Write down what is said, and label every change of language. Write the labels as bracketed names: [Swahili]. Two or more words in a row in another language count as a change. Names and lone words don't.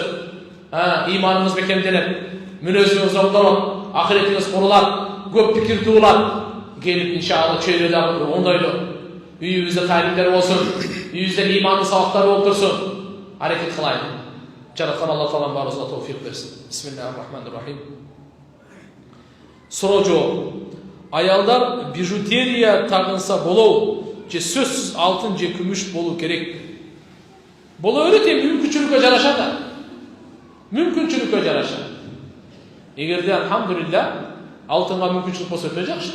[Kyrgyz] Иманыңыз бекемденет, мүнөзүңүз оңдолот, ахиретиңиз курулат, көп пикир туулат. Келип иншалла чөйрө дагы оңдойлу. Үйүбүздө талимдер болсун, үйүбүздө имандын сабактары болуп турсун. Аракет кылайлы. Жараткан Алла Таалам баарыбызга товфик берсин. [Arabic] بسم الله الرحمن الرحيم. [Kyrgyz] Суроо жооп. Аялдар бижутерия тагынса болобу? Же сөзсүз алтын же күмүш болуу керек? Боло берет, мүмкүнчүлүккө жараша да. Мүмкүнчүлүккө жараша. Эгерде алхамдулилла алтынга мүмкүнчүлүк болсо өтө жакшы.